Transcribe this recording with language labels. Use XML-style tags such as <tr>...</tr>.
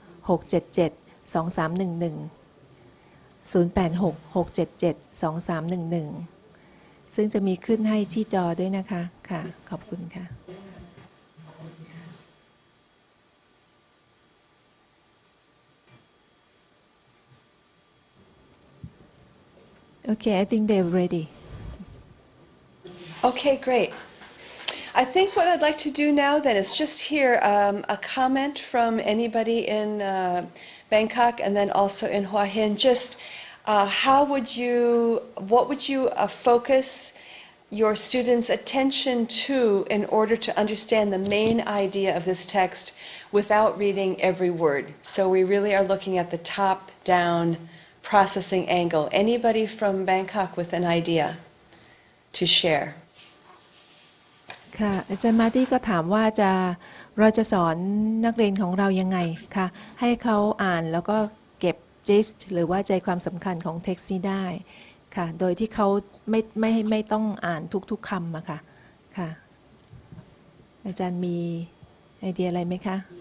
<th>086-677-2311 ซึ่งจะมีขึ้นให้ที่จอด้วยนะคะค่ะขอบคุณค่ะ</th> <en>Okay, I think they're ready. Okay, great. I think what I'd like to do now then is just hear a comment from anybody in Bangkok and then also in Hua Hin. Just what would you focus your students' attention to in order to understand the main idea of this text without reading every word? So we really are looking at the top-down processing angle. Anybody from Bangkok with an idea to share?</en> <th>ค่ะอาจารย์มาร์ตี้ก็ถามว่าเราจะสอนนักเรียนของเรายังไงคะให้เขาอ่านแล้วก็เก็บ gist หรือว่าใจความสำคัญของ text นี้ได้ค่ะโดยที่เขาไม่ต้องอ่านทุกๆคำอะค่ะค่ะอาจารย์มีไอเดียอะไรไหมคะ</th>